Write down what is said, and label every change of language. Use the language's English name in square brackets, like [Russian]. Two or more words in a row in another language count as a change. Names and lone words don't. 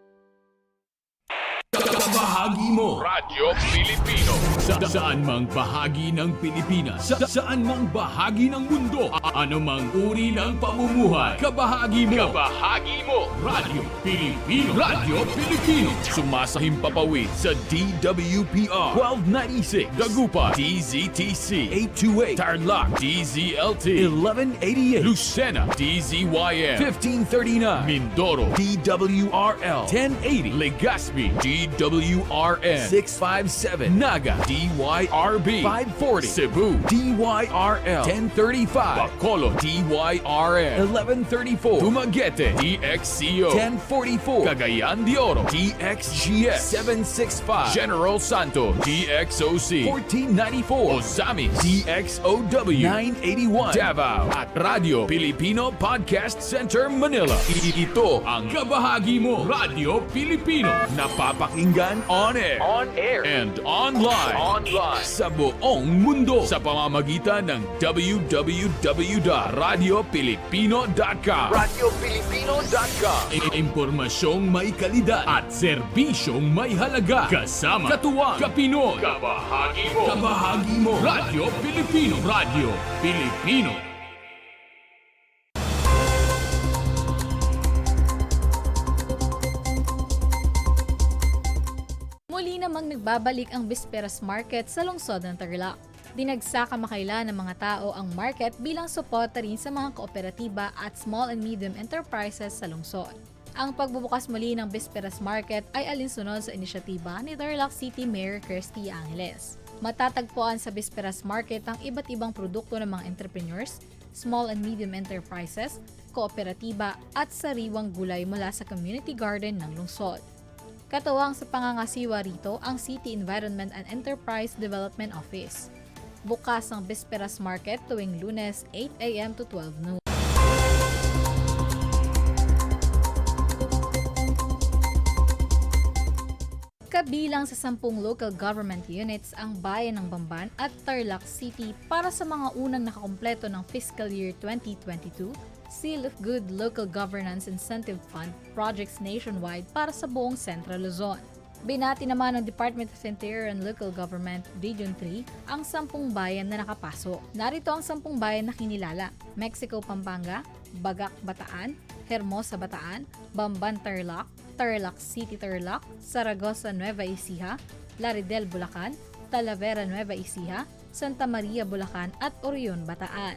[Filipino] Bahagi mo Radyo Pilipino saan mang bahagi ng Pilipinas, saan mang bahagi ng mundo, ano mang uri ng pamumuhay, kabahagi mo Radyo Pilipino. Radyo Pilipino sumasahim papawid sa DWPR 1296 Dagupan, DZTC 828 Tarlac, DZLT 1188 Lucena, DZYM 1539 Mindoro, DWRL 1080 Legazpi, DWRN 657 Naga, DYRB 540 Cebu, DYRL 1035 Bacolod, DYRN 1134 Dumaguete, DXCO 1044 Cagayan de Oro, DXGS 765 General Santos, DXOC 1494 Ozamis, DXOW 981 Davao at Radio Filipino Podcast Center Manila. Ito ang kabahagi mo Radyo Pilipino, napapakinggan [English] on air and online [Filipino] sa buong mundo sa pamamagitan ng www.radiopilipino.com. Radiopilipino.com. Impormasyong may kalidad at serbisyong may halaga. Kasama katuwang Kapinoy. Kabahagi mo. Radyo Pilipino. Radyo Pilipino. Muli namang nagbabalik ang Bisperas Market sa lungsod ng Tarlac. Dinagsa kamakailan ng mga tao ang market bilang suporta rin sa mga kooperatiba at [English] small and medium enterprises [Filipino] sa lungsod. Ang pagbubukas muli ng Bisperas Market ay alinsunod sa inisyatiba ni Tarlac City Mayor Kirsty Angeles. Matatagpuan sa Bisperas Market ang iba't ibang produkto ng mga entrepreneurs, [English] small and medium enterprises, [Filipino] kooperatiba at sariwang gulay mula sa community garden ng lungsod. Katuwang sa pangangasiwa rito ang City Environment and Enterprise Development Office. Bukas ang Bisperas Market tuwing Lunes 8 [English] a.m. to 12 noon. [Filipino] Kabilang sa 10 local government units ang Bayan ng Bamban at Tarlac City para sa mga unang nakakumpleto ng [English] fiscal year [Filipino] 2022 Seal of Good Local Governance Incentive Fund [English] projects nationwide [Filipino] para sa buong Central Luzon. Binati naman ng Department of Interior and Local Government Region 3 ang 10 bayan na nakapasok. Narito ang 10 bayan na kinilala: Mexico, Pampanga, Bagac, Bataan, Hermosa, Bataan, Bamban, Tarlac, Tarlac City, Tarlac, Saragossa, Nueva Ecija, Laridel, Bulacan, Talavera, Nueva Ecija, Santa Maria, Bulacan at Orion, Bataan.